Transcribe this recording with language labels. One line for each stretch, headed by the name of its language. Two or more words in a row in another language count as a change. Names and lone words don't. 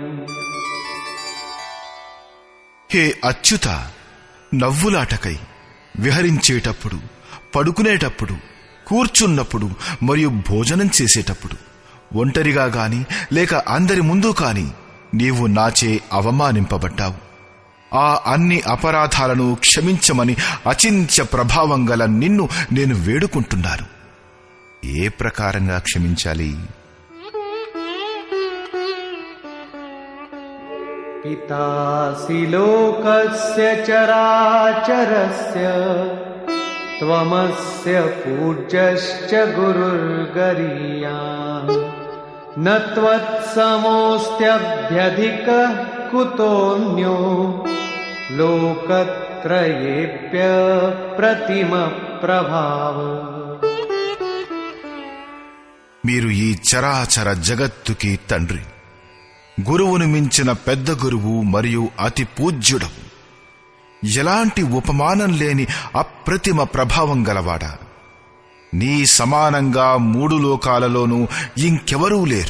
Telugu: హే అచ్యుత, నవ్వులాటకై విహరించేటప్పుడు, పడుకునేటప్పుడు, కూర్చున్నప్పుడు మరియు భోజనం చేసేటప్పుడు ఒంటరిగా గాని లేక అందరి ముందు కాని నీవు నాచే అవమానింపబడ్డావు. ఆ అన్ని అపరాధాలను క్షమించమని అచింత్య ప్రభావం గల నిన్ను నేను వేడుకుంటున్నాను. ఏ ప్రకారంగా క్షమించాలి?
Sanskrit: पितासि लोकस्य चराचरस्य त्वमस्य पूज्यश्च गुरुर्गरीयान् न त्वत्समोऽस्त्यभ्यधिकः कुतोऽन्यो लोकत्रयेऽप्य प्रतिमप्रभाव।
Telugu: మీరు ఈ చరాచర జగత్తుకి తండ్రి, గురువును మించిన పెద్ద గురువు మరియు అతి పూజ్యుడవు, ఎలాంటి ఉపమానం లేని అప్రతిమ ప్రభావం గలవాడా. నీ సమానంగా 3 లోకాలలోనూ ఇంకెవరూ లేరు.